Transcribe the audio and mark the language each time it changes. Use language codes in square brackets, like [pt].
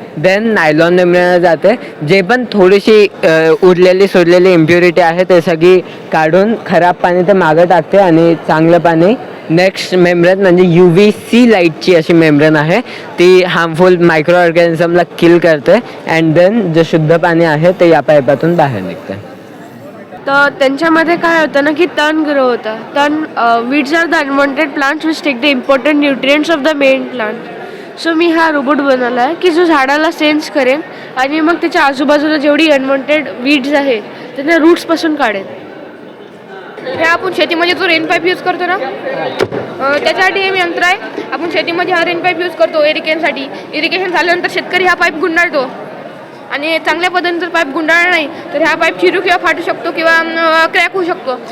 [mr] Then nylon मेम्ब्रेनला जाते. जे पण थोडीशी उरलेली सोडलेली इम्प्युरिटी आहे ते सगळी काढून खराब पाणी ते मागं टाकते आणि चांगलं पाणी नेक्स्ट मेम्ब्रेन म्हणजे UVC लाईटची अशी मेम्ब्रेन आहे ती हार्मफुल मायक्रो ऑर्गॅनिझमला किल करते. अँड देन जे शुद्ध पाणी आहे ते या पाईपातून बाहेर निघते. तर त्यांच्यामध्ये काय होतं ना की तण ग्रो होतं. [en] तण weeds are the unwanted plants which take the important nutrients of the main plant. [mr] So मी हा रोबोट बनवला आहे की जो झाडाला सेन्स करेन आणि मग त्याच्या आजूबाजूला जेवढी अनवॉन्टेड वीड्स आहे त्यांना रूट्सपासून काढेल. हे आपण शेतीमध्ये जो रेन पाईप यूज करतो ना त्याच्यासाठी हे यंत्र आहे. आपण शेतीमध्ये हा रेन पाईप यूज करतो इरिगेशनसाठी. इरिगेशन झाल्यानंतर शेतकरी हा पाईप गुंडाळतो आणि चांगल्या पद्धतीने जर पाईप गुंडाळला नाही तर हा पाईप चिरू किंवा फाटू शकतो किंवा क्रॅक होऊ शकतो.